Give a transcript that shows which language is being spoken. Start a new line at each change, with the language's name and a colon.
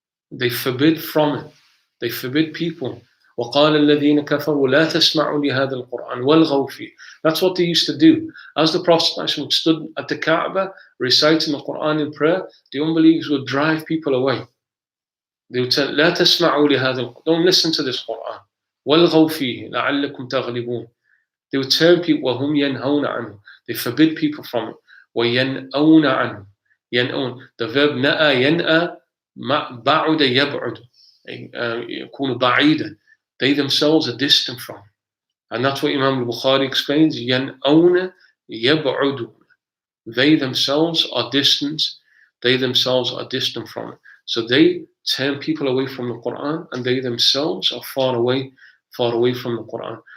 English: They forbid from it. They forbid people.
Arabic: وَقَالَ الَّذِينَ كَفَرُوا لَا تَسْمَعُوا لِهَذَا الْقُرْآنِ وَالْغَوْا فِيهِ.
English: That's what they used to do. As the Prophet stood at the Kaaba reciting the Quran in prayer, the unbelievers would drive people away. They would say,
Arabic: لَا تَسْمَعُوا لِهَذَا الْقُرْآنِ.
English: Don't listen to this Quran.
Arabic: وَالْغَوْا فِيهِ لَعَلَّكُمْ تَغْلِبُونَ.
English: They would turn people,
Arabic: وَهُمْ يَنْهَوْنَ عَنْهُ.
English: They forbid people from it.
Arabic: وَيَنْأَوْنَ عَنْهُ. يَنْأَوْنَ.
English: The verb
Arabic: نَأَى يَنْأَى بَعُدَ يَبْعُدُ. يكون بعيدا.
English: They themselves are distant from it. And that's what Imam al-Bukhari explains.
Arabic: يَنْأَوْنَ يَبْعُدُ.
English: They themselves are distant. They themselves are distant from it. So they turn people away from the Quran, and they themselves are far away from the Quran.